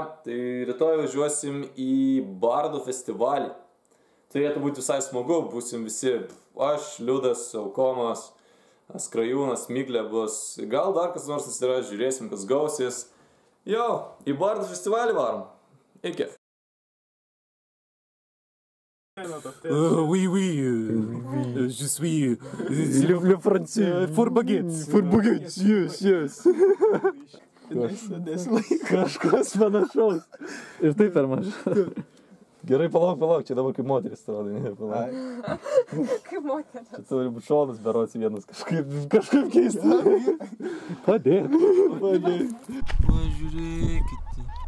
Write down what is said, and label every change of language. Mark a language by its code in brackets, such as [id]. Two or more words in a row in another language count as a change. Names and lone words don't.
[lt] Tai rytoj važiuosim į Bardų festivalį. Turėtų būti visai smagu, būsim visi. Aš, Liudas, Alkomas, Skrajūnas, Miglė bus. Gal dar kas nors yra, žiūrėsim, kas gausis. Jo, į Bardų festivalį varom. Iki. [fr] Oui, je suis le français, [en] for baguettes, yes. [lt] Kažkas panašaus. Ir taip per mažai. Gerai, palauk, čia dabar kaip moteris atrodo, ne, palauk. Kaip moteris. Čia turi būti šonas berots vienas, kažkaip keistai. Padėk. Pažiūrėkite.